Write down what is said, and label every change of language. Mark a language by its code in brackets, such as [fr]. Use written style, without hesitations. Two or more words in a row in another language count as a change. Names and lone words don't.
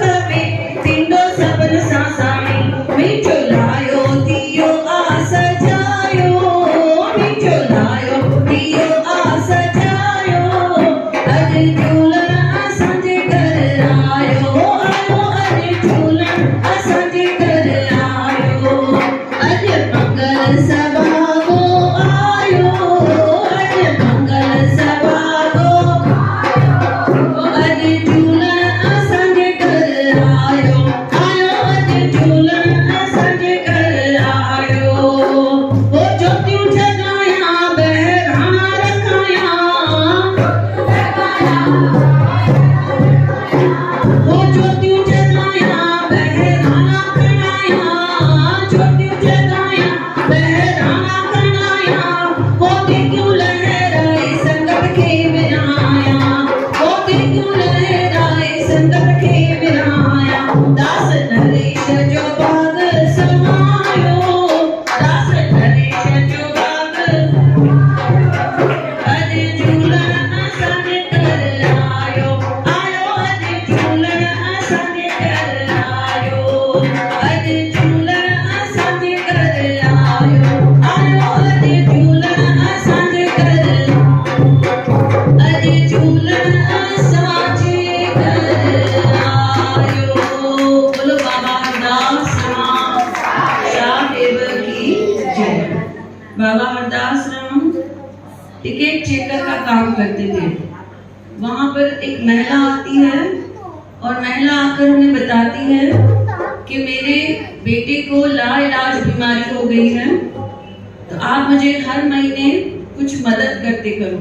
[sd] में थींदो सभिनि सां साईं मुंहिंजो लायो दियो आस जायो मुंहिंजो लायो दियो आस जायो अॼु झूलण असांजे घर आयो आयो अॼु झूलण असांजे घर आयो अॼु मंगल सभागो आयो अॼु मंगल सभागो अॼु झूलण असांजे घर आयो आयो अॼु झूलण असांजे घर आयो ओ ज्योतियूं जगाया बहिराणा रखाया ओ ज्योतियूं जगाया बहिराणा खणाया ज्योतियूं जगाया बहिराणा खणाया मोती क्यों लहराए संगत खे विराया मोती क्यों लहराए संगत खे विराया दास नरेश जो बाग समायो दास नरेश जो बाग अॼु झूलण असांजे घर आयो आयो अॼु झूलण असांजे घर आयो अॼु झूलण असांजे घर आयो आयो अॼु झूलण असांजे घर अॼु झूलण असांजे घर आयो [hi] बोलो बाबा हरदास राम साहिब की जय। बाबा हरदास राम टिकट चेकर का काम करते थे। वहाँ पर एक महिला आती है और महिला आकर उन्हें बताती है कि मेरे बेटे को लाइलाज बीमारी हो गई है, तो आप मुझे हर महीने कुछ मदद करते करो।